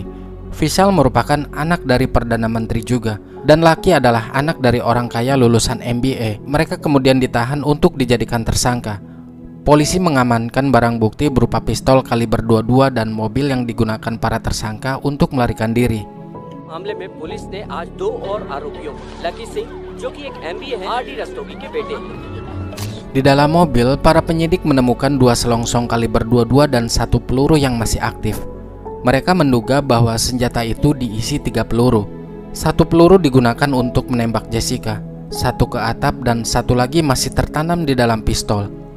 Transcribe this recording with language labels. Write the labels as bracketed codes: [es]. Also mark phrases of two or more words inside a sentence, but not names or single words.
[id] Vishal merupakan anak dari Perdana Menteri juga, dan Lucky adalah anak dari orang kaya lulusan MBA. Mereka kemudian ditahan untuk dijadikan tersangka. Polisi mengamankan barang bukti berupa pistol kaliber 22 dan mobil yang digunakan para tersangka untuk melarikan diri. [hi] मामले में पुलिस ने आज 2 और आरोपियों लकी सिंह जो कि एक MBA है RD रस्तोगी के बेटे. [id] Di dalam mobil, para penyidik menemukan 2 selongsong kaliber 22 dan 1 peluru yang masih aktif. Mereka menduga bahwa senjata itu diisi 3 peluru. 1 peluru digunakan untuk menembak Jessica, 1 ke atap dan 1 lagi masih tertanam di dalam pistol.